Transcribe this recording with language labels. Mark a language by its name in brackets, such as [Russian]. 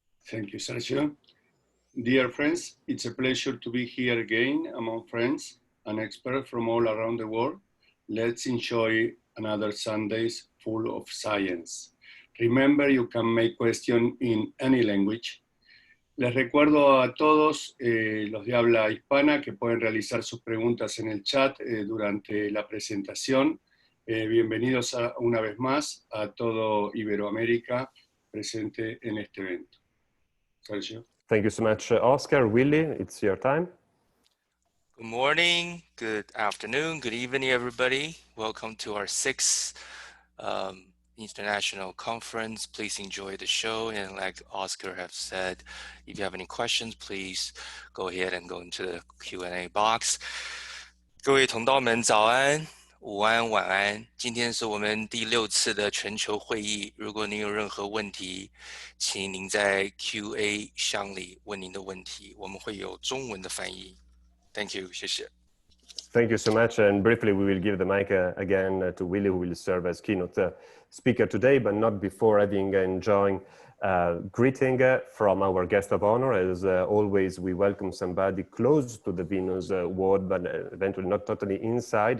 [English] Thank you, Sergio. Dear friends, it's a pleasure to be here again among friends and experts from all around the world. Let's enjoy another Sundays full of science. Remember, you can make questions in any language. [Spanish] Les recuerdo a todos los de habla hispana que pueden realizar sus preguntas en el chat durante la presentación. Bienvenidos una vez más a todo Iberoamérica presente en este evento. [English] Sergio. Thank you so much, Oscar. Willie, it's your time. Good morning, good afternoon, good evening, everybody. Welcome to our sixth International Conference. Please enjoy the show. And like Oscar have said, if you have any questions, please go ahead and go into the Q&A box. [Chinese] 各位同道们早安、午安、晚安。今天是我们第6次的全球会议。如果您有任何问题，请您在 Q&A 箱里问您的问题，我们会有中文的翻译。 [English] Thank you， [Chinese] 谢谢。 [English] Thank you so much. And briefly, we will give the mic again to Willie, who will serve as keynote speaker today, but not before having enjoying greeting from our guest of honor. As always, we welcome somebody close to the Venus ward, but eventually not totally inside.